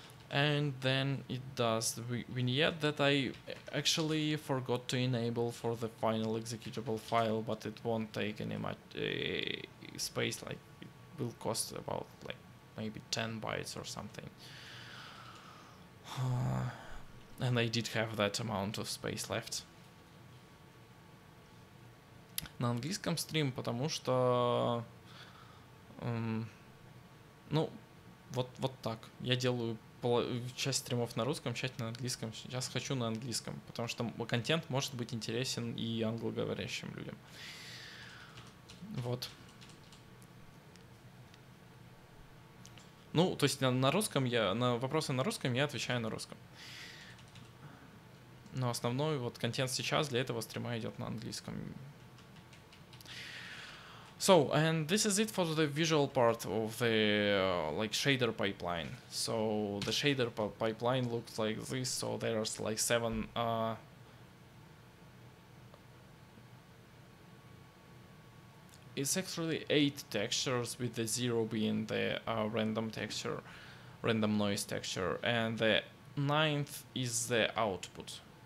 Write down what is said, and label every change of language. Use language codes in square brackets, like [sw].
[en] And then it does the vignette that I actually forgot to enable for the final executable file, but it won't take any much space. Like it will cost about like maybe 10 bytes or something. And I did have that amount of space left. [ru] На английском стрим, потому что ну вот так. Я делаю часть стримов на русском, часть на английском. Сейчас хочу на английском, потому что контент может быть интересен и англоговорящим людям. Вот. Ну, то есть на русском на вопросы на русском я отвечаю на русском. Но основной вот контент сейчас для этого стрима идет на английском. [en] So, and this is it for the visual part of the like shader pipeline. So the shader pipeline looks like this. So there's like 7 it's actually 8 textures, with the 0 being the random noise texture, and the 9th is the output.